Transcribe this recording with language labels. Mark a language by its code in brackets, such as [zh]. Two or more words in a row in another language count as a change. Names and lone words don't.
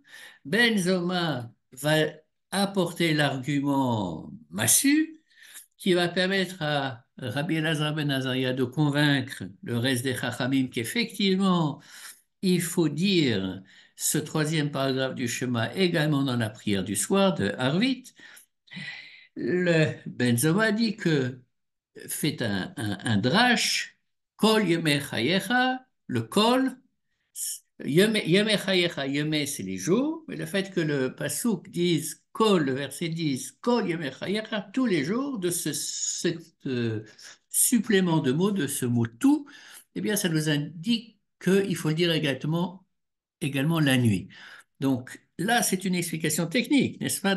[fr] Benzoma va apporter l'argument massu qui va permettre à Rabbi Elazar ben Azaria de convaincre le reste des Chachamim qu'effectivement, il faut dire ce troisième paragraphe du Shema également dans la prière du soir de Harvit. Le Ben Zoma dit que fait un drash, [he] כל ימי חייך, [fr] le Kol, [he] ימי חייך, [fr] Yemei c'est les jours, mais le fait que le Pasuk dise Kol, le verset dise [he] כל ימי חייך, [fr] tous les jours, de supplément de mots, de ce mot tout, eh bien ça nous indique qu'il faut le dire également la nuit. Donc là, c'est une explication technique, n'est-ce pas?